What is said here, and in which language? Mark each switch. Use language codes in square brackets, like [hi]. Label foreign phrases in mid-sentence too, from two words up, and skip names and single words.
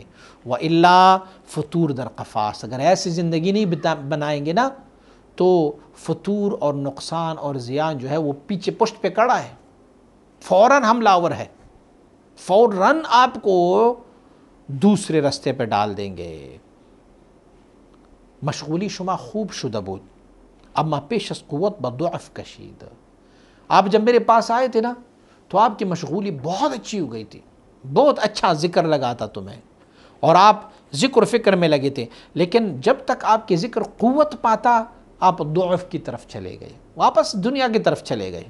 [fa] وَإِلَّا فطور در قفاس، [ur] اگر ایسی زندگی نہیں بنائیں گے نا تو فطور اور نقصان اور زیان جو ہے وہ پیچھے پشت پہ کڑا ہے، فوراً حملہ آور ہے، فوراً آپ کو دوسرے رستے پہ ڈال دیں گے۔ [fa] مشغولی شما خوب شدہ بود، اما پیش از قوت بضعف کشید۔ [ur] آپ جب میرے پاس آئے تھے نا تو آپ کی مشغولی بہت اچھی ہو گئی تھی، بہت اچھا ذکر لگا تھا تمہیں، اور آپ ذکر و فکر میں لگے تھے، لیکن جب تک آپ کی ذکر قوت پاتا آپ ضعف کی طرف چلے گئے، واپس دنیا کی طرف چلے گئے۔